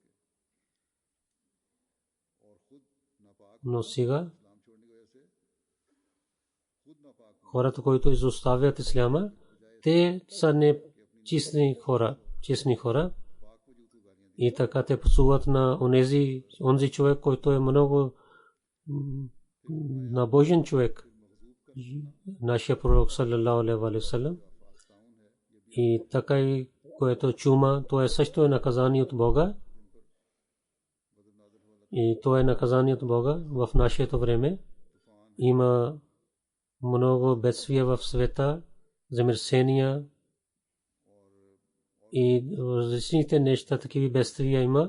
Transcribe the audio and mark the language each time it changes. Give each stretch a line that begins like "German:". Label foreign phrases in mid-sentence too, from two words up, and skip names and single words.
Bulgarian: Но сега хората, които изоставят исляма, те са не честни хора. И така те пасуват на онзи човек, който е много набожен човек. Нашия пророк
Arabic: صلى الله عليه وسلم.
Bulgarian: И така и което чума, то е също наказание от Бога. И то е наказание от Бога в нашето време. Има много бедствия в света, земетресения и различните неща, такива бедствия има.